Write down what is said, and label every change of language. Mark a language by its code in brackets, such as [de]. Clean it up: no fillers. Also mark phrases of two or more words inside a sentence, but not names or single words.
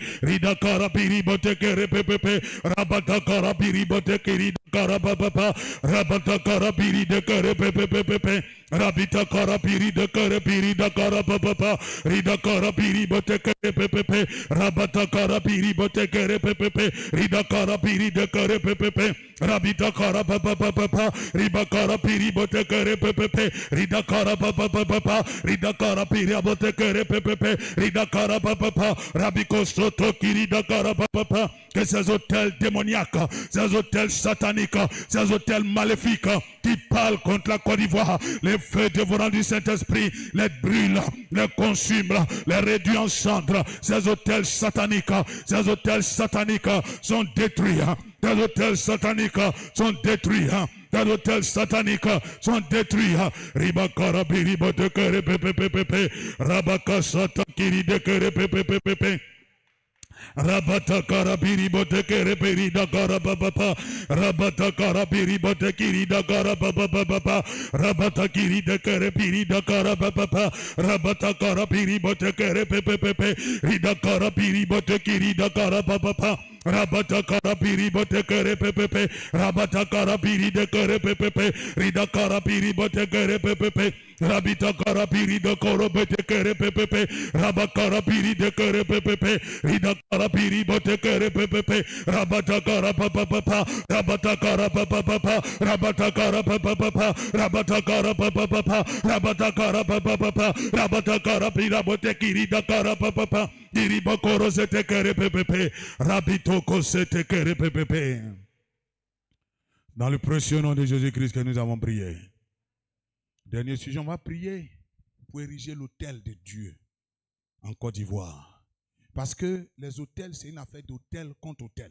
[fr] rida karabiri botekere pepepe, rabata karabiri botekiri da karababa, rabata karabiri de kere pepepepe, rabita karabiri de kere biri da karababa, rida karabiri botekere pepepe, rabata karabiri botekere pepepe, rida karabiri de kere pepepe, rabita karababa, riba karabiri botekere pepepe, rida karababa, rida karabiri botekere pepepe, rida karababa, rabiko soto kiri da karababa. Que ces hôtels démoniaques, ces hôtels sataniques, ces hôtels maléfiques qui parlent contre la Côte d'Ivoire, les feux dévorants du Saint-Esprit, les brûlent, les consument, les réduisent en cendres. Ces hôtels sataniques sont détruits. Ces hôtels sataniques sont détruits. Ces hôtels sataniques sont détruits. Ribakara biribo de kere pepepepe, rabaka sata kiri de kere pepepepe. Rabata karabiri botekere perida karababa, rabata karabiri botekiri da karababa, rabata kiri de kere pirida karababa, rabata karabiri botekere pepepepe, rida karabiri botekiri da karababa. Rabata karabiri botekere pepepe, rabata karabiri de kere pepepe, rida karabiri botekere pepepe, rabita karabiri de koro botekere pepepe, rabakarabiri de kere pepepe, rida karabiri botekere pepepe, rabata karababa, rabata karababa, rabata karababa, rabata karababa, rabata karababa, rabata karabira botekiri da karababa. Dans le précieux nom de Jésus-Christ que nous avons prié. Dernier sujet, on va prier pour ériger l'autel de Dieu en Côte d'Ivoire. Parce que les autels, c'est une affaire d'autel contre autel.